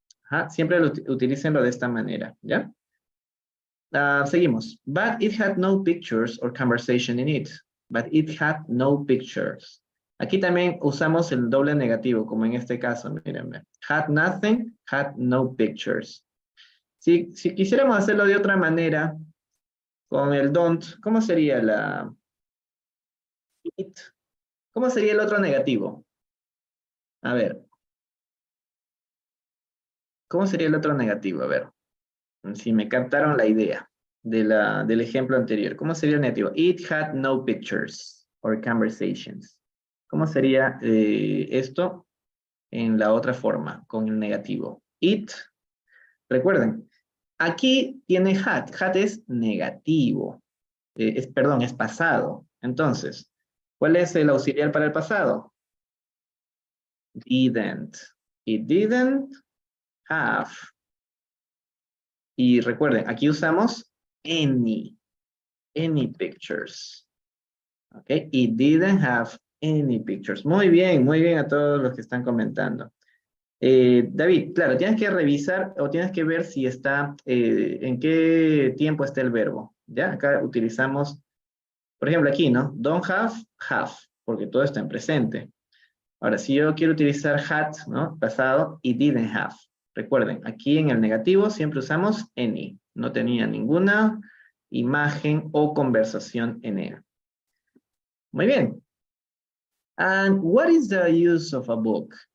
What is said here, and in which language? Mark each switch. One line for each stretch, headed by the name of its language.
Spanish: Ajá, siempre utilícenlo de esta manera, ¿ya? Seguimos.
English: But it had no pictures or conversation in it. But it had no pictures.
Spanish: Aquí también usamos el doble negativo, como en este caso, mírenme.
English: Had nothing, had no pictures.
Spanish: Si quisiéramos hacerlo de otra manera, con el don't, ¿cómo sería la it? ¿Cómo sería el otro negativo? A ver. ¿Cómo sería el otro negativo? A ver. Si me captaron la idea del ejemplo anterior. ¿Cómo sería el negativo?
English: It had no pictures or conversations.
Spanish: ¿Cómo sería esto en la otra forma, con el negativo? It, recuerden, aquí tiene had. Had es negativo. Perdón, es pasado. Entonces, ¿cuál es el auxiliar para el pasado?
English: Didn't. It didn't have.
Spanish: Y recuerden, aquí usamos
English: any pictures. Ok, it didn't have any pictures.
Spanish: Muy bien a todos los que están comentando. David, claro, tienes que revisar o tienes que ver si está, en qué tiempo está el verbo. ¿Ya? Acá utilizamos, por ejemplo, aquí, ¿no?
English: Don't have,
Spanish: porque todo está en presente. Ahora, si yo quiero utilizar had, ¿no? Pasado,
English: it didn't have.
Spanish: Recuerden, aquí en el negativo siempre usamos any. No tenía ninguna imagen o conversación en él. Muy bien.
English: And what is the use of a book?